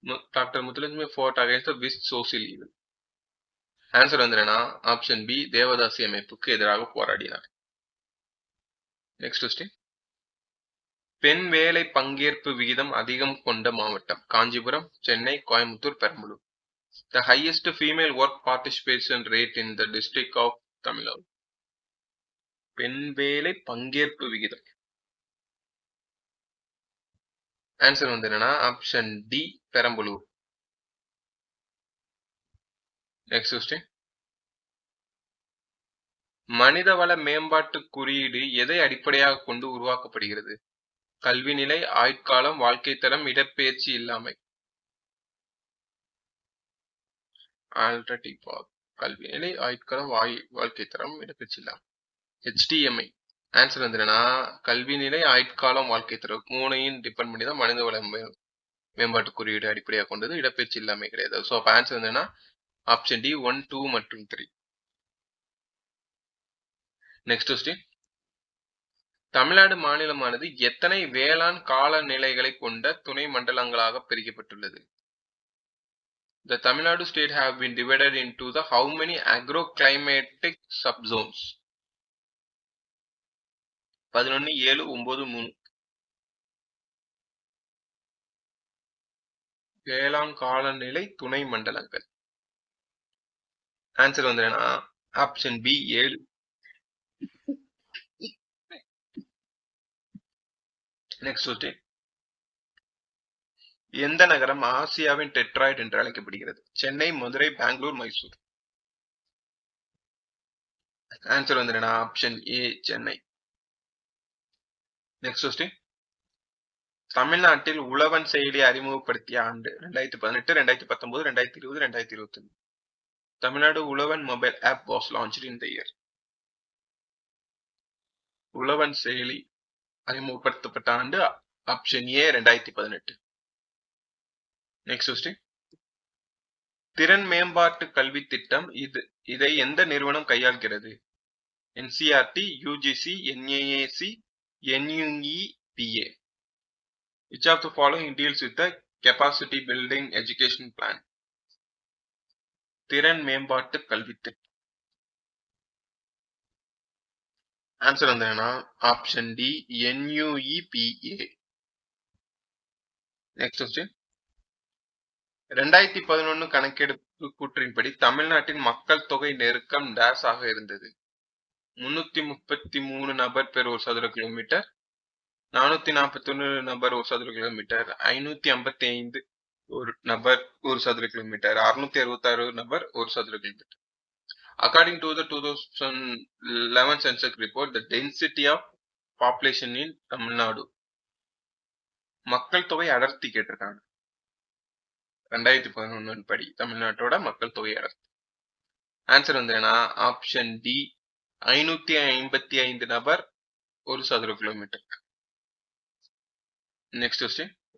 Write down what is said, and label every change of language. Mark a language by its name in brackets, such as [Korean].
[English] Doctor Muthulakshmi fought against the West social evil. [Tamil] Answer வந்து option B devadasi அமைப்புக்கு எதிராக போராடினார். நெக்ஸ்ட் கொஸ்டின், பெண் வேலை பங்கேற்பு விகிதம் அதிகம் கொண்ட மாவட்டம்? Kanchipuram, Chennai, Coimbatore, Perambalur. [English] The highest female work participation rate in the district of Tamil Nadu. [Tamil] பெண் வேலை பங்கேற்பு விகிதம். ஆன்சர் வந்து option D Perambalur. Next question, மனிதவள மேம்பாட்டு குறியீடு எதை அடிப்படையாக கொண்டு உருவாக்கப்படுகிறது? கல்வி நிலை, ஆயுட்காலம், வாழ்க்கை தரம், இடப்பெயர்ச்சி இல்லாமை. ஆல்ரெடி கல்வி நிலை, ஆயுட்காலம், வாழ்க்கை தரம், இடப்பெயர்ச்சி இல்லாமை. HDMI. ஆன்சர் வந்து கல்வி நிலை, ஆயுட்காலம், வாழ்க்கை தரம் மூணையும் டிபெண்ட் பண்ணி தான் மனிதவள மேம்பாட்டு குறியீடு அடிப்படையாக கொண்டது. இடப்பெயர்ச்சி இல்லாமை கிடையாது. ஸோ அப்போ ஆன்சர் வந்து ஆப்ஷன் டி 1, 2 மற்றும் 3. நெக்ஸ்ட் கொஸ்டின், தமிழ்நாடு மாநிலமானது எத்தனை வேளாண் காலநிலைகளை கொண்ட துணை மண்டலங்களாக பிரிக்கப்பட்டுள்ளது? [English] The Tamil Nadu state have been divided into the how many agroclimatic subzones? 11, 7, 9, 3. [Tamil] வேளாண் காலநிலை துணை மண்டலங்கள். ஆன்சர் வந்து ஆப்ஷன் பி 7. Next question. எந்த நகரம் ஆசியாவின் டெட்ராய்ட் என்று அழைக்கப்படுகிறது? சென்னை, மதுரை, பெங்களூர், மைசூர். ஆன்சர் வந்து option A Chennai. Next question. தமிழ்நாட்டில் உழவன் செயலி அறிமுகப்படுத்திய ஆண்டு 2018, 2019, 2020, 2021. [English] Tamil Nadu Uzhavan mobile app was launched in the year. [Tamil] உழவன் செயலி அறிமுகப்படுத்தப்பட்ட ஆண்டு ஆப்ஷன் ஏ 2018. Next question. திறன் மேம்பாட்டு கல்வி திட்டம் இதை எந்த நிறுவனம் கையாள்கிறது? NCERT, UGC, NAAC, NUEPA. [English] Which of the following deals with the capacity building education plan? [Tamil] திறன் மேம்பாட்டு கல்வி திட்டம். ஆன்சர் வந்து option D NUEPA. Next question. 2011 கணக்கெடுப்பு கூற்றின்படி தமிழ்நாட்டின் மக்கள் தொகை நெருக்கம் டேஸ் ஆக இருந்தது. 333 நபர் பெர் ஒரு சதுர கிலோமீட்டர், 441 நபர் ஒரு சதுர கிலோமீட்டர், 555 ஒரு நபர் ஒரு சதுர கிலோமீட்டர், 666 நபர் ஒரு சதுர kilometre. [English] According to the 2011 census report, the density of population in Tamil Nadu. [Tamil] மக்கள் தொகை அடர்த்தி கேட்டிருக்காங்க. 2011 படி தமிழ்நாட்டோட மக்கள் தொகை அடர்த்தி. ஆன்சர் வந்து ஆப்ஷன் டி 555 நபர் ஒரு சதுர கிலோமீட்டர். Next question.